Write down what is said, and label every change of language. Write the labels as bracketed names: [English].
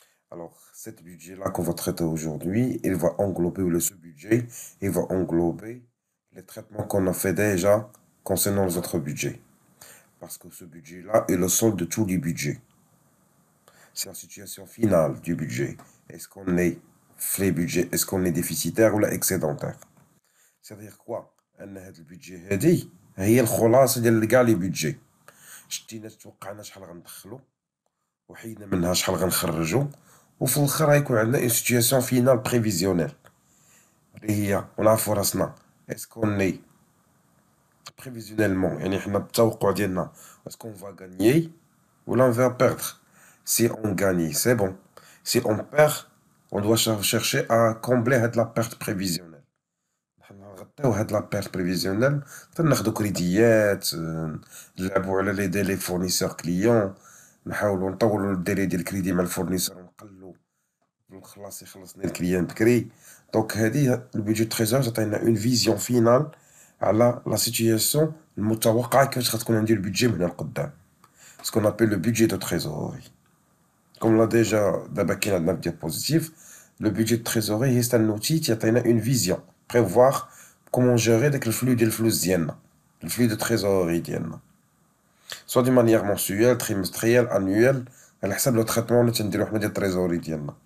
[French] Alors, cet budget-là qu'on va traiter aujourd'hui, il va englober, ou ce budget, il va englober les traitements qu'on a fait déjà concernant les autres budgets. Parce que ce budget-là est le solde de tous les budgets. C'est la situation finale du budget. Est-ce qu'on est les budgets, est-ce qu'on est déficitaire ou excédentaire? C'est-à-dire quoi? [Arabic] أن هذا البيدجي هذه هي الخلاصة ديال كاع لي بيدجي. شتينا توقعنا شحال غندخلو وحيدنا منها شحال غنخرجو وفي الاخر غيكون عندنا [French] اون سيتياسيون فينال بريفيزيونيل [Arabic] اللي هي ونعرفو راسنا اسكوني [French] prévisionnellement [Arabic] يعني حنا بالتوقع ديالنا [French] est-ce qu'on va gagner ou là on va perdre. Si on gagne c'est bon, si on perd on doit chercher à combler هاد la perte prévisionnelle. [Arabic] حنا نغطيو هاد [French] la perte prévisionnelle [Arabic] تناخدو كريديات نلعبو على لي ديلي فورنيسور كليون نحاولو نطولو الديلي ديال الكريدي مع الفورنيسور ونقلو الخلاص يخلصني الكليان بكري. دونك هادي البيدجي تريزور تعطينا اون فيزيون فينال على لا سيتياسيون المتوقعة كيفاش غتكون عندي البيدجي من هنا لقدام. [French] ce qu'on appelle le budget de trésorerie. Comme l'a déjà d'abord qu'il y a un diapositive, le budget de trésorerie c'est un outil qui a une vision, prévoir comment gérer le flux de le flux de trésorerie soit de manière mensuelle, trimestrielle, annuelle, à la le traitement de trésorerie.